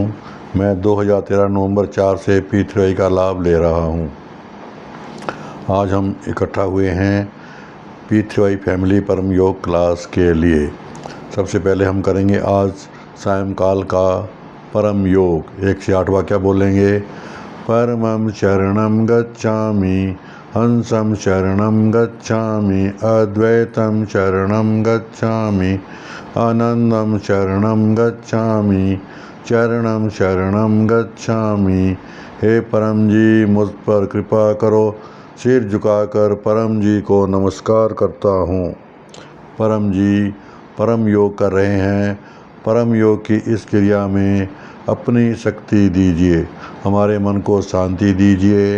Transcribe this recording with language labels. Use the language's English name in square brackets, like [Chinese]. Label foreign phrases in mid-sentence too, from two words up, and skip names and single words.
[Hindi] मैं 2013 नवंबर 4 से पितृ का लाभ ले रहा हूँ। आज हम इकट्ठा हुए हैं पितृ फैमिली परम योग क्लास के लिए। सबसे पहले हम करेंगे आज सायंकाल का परम योग। 1 से 8 वाक्य बोलेंगे। [Sanskrit] परमं शरणं गच्छामि, हंसं शरणं गच्छामि, अद्वैतं शरणं गच्छामि, आनंदं शरणं गच्छामि, चरणं शरणं गच्छामि। [Hindi] हे परम जी, मुझ पर कृपा करो। सिर झुकाकर परम जी को नमस्कार करता हूँ। परम जी परम योग कर रहे हैं। परम योग की इस क्रिया में अपनी शक्ति दीजिए, हमारे मन को शांति दीजिए।